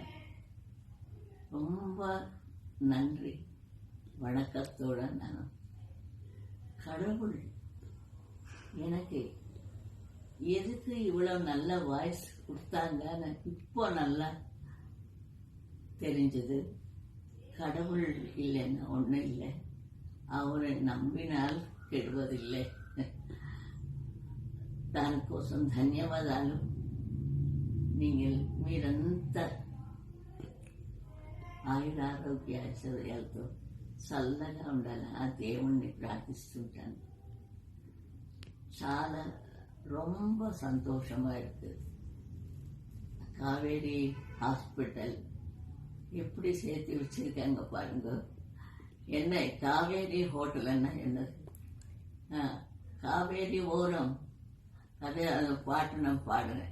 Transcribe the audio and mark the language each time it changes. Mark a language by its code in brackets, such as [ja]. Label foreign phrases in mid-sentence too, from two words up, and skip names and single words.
[ta] ரொம்ப நன்றி வணக்கத்தோட நான் கடவுள் எனக்கு எதுக்கு இவ்வளவு நல்ல வாய்ஸ் கொடுத்தாங்கன்னு இப்போ நல்லா தெரிஞ்சது. கடவுள் இல்லைன்னா ஒன்றும் இல்லை, அவரை நம்பினால் கெடுவதில்லை. [te] దానికోసం ధన్యవాదాలు. நீங்கள் మీరంత ఆయురారోగ్య ఐశ్వర్యాలతో చల్లగా ఉండాలని ఆ దేవుణ్ణి ప్రార్థిస్తుంటాను. [ta] చాలా ரொம்ப சந்தோஷமா இருக்கு. காவேரி ஹாஸ்பிட்டல் எப்படி சேர்த்து வச்சிருக்காங்க பாருங்க. என்ன காவேரி ஹோட்டல்னா என்னது? காவேரி ஓரம் அது அந்த பாட்டு நான் பாடுறேன்.